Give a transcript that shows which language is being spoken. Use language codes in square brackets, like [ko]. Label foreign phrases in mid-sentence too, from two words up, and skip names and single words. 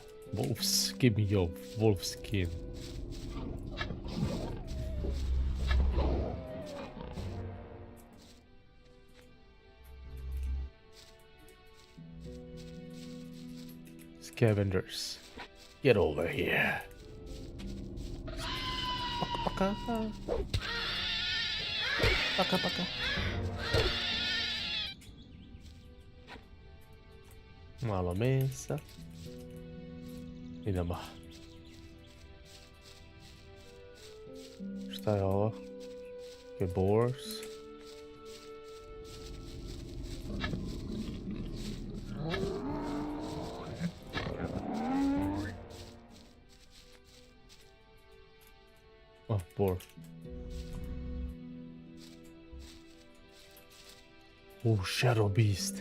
[en] Wolves, give me your wolf skin. Scavengers, get over here. [sr] Paka, paka, paka. Malo mesa. Idemo. Šta je ovo? [en] Boars. Oh, boar. Oh, shadow beast.